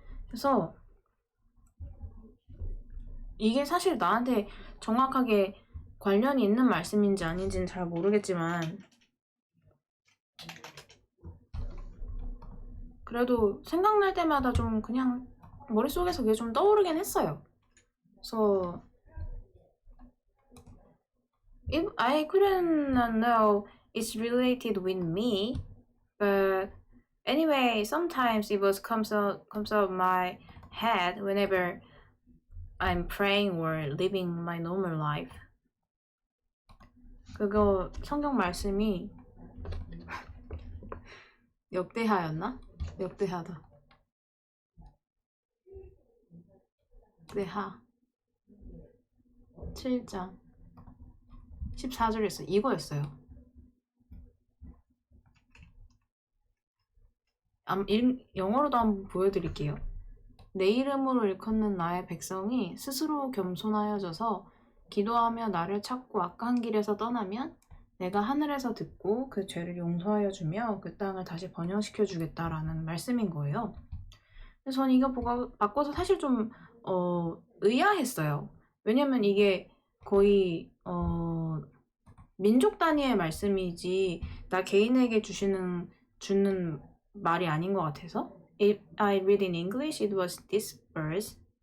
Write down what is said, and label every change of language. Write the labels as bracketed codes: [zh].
[ko] 그래서 이게 사실 나한테 정확하게 관련이 있는 말씀인지 아닌지는 잘 모르겠지만 그래도 생각날 때마다 좀 그냥 머릿속에서 그게 좀 떠오르긴 했어요. [en] So I couldn't know it's related with me, but anyway, sometimes it comes out my head whenever I'm praying or living my normal life. [ko] 그거 성경 말씀이 역대하였나? 역대하다. 역대하 7장 14절이었어요. 이거였어요. 영어로도 한번 보여드릴게요. 내 이름으로 일컫는 나의 백성이 스스로 겸손하여져서 기도하며 나를 찾고 악한 길에서 떠나면 내가 하늘에서 듣고 그 죄를 용서하여 주며 그 땅을 다시 번영시켜 주겠다라는 말씀인 거예요. 그래서 저는 이거 바꿔서 사실 좀 의아했어요. 왜냐면 이게 거의 민족 단위의 말씀이지 나 개인에게 주는 말이 아닌 것 같아서. [en] If I read in English, it was this verse.